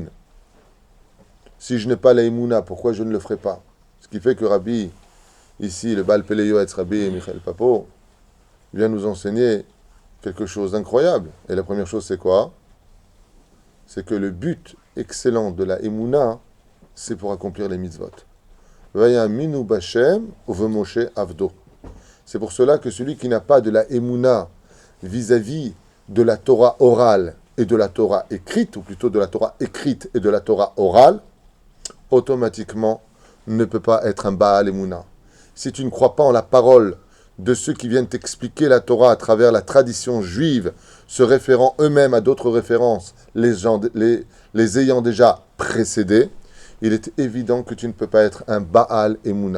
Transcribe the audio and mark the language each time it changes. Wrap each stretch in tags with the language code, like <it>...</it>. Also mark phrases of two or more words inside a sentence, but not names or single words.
<fr>Si je n'ai pas la Emouna, pourquoi je ne le ferai pas? Ce qui fait que Rabbi, ici, le Baal Peleyoetz Rabbi Michael Papo, vient nous enseigner quelque chose d'incroyable. Et la première chose, c'est quoi? C'est que le but excellent de la Emouna, c'est pour accomplir les mitzvot.</fr> <he>ויאמינו בה' ובמשה עבדו.</he> <fr>C'est pour cela que celui qui n'a pas de la Emouna vis-à-vis de la Torah orale et de la Torah écrite, ou plutôt de la Torah écrite et de la Torah orale, automatiquement ne peut pas être un</fr> <he>בעל אמונה.</he> <fr>Si tu ne crois pas en la parole de ceux qui viennent t'expliquer la Torah à travers la tradition juive, se référant eux-mêmes à d'autres références, les ayant déjà précédés, il est évident que tu ne peux pas être un</fr> <he>בעל אמונה.</he>